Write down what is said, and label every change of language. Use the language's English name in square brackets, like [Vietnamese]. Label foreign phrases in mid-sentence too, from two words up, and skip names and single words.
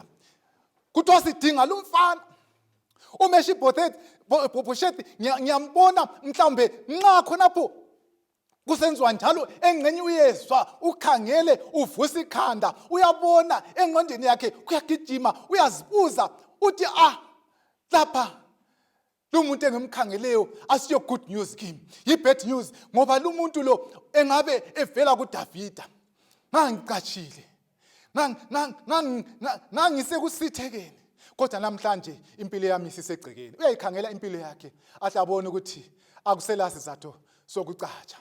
[North Ndebele] Kuthiwa sidinga lo mfana uMefiboshethi ngiyambona mhlambe nxa khonapho kusenziwa njalo engcenye uyezwa ukhangele uvusa ikhanda uyabona engqondweni yakhe kuyagijima uyazibuza uthi lapha lo muntu engimkhangeleyo asiyo [English] good news [North Ndebele] kimi yi- [English] bad news [North Ndebele] ngoba lo muntu lo engabe evela kuDavida. Ngangicatshile ngangisekusithekeni kodwa namhlanje impilo yami isisegcekeni. Uyayikhangela impilo yakhe ahle abone ukuthi akusela sizathu sokucatsha.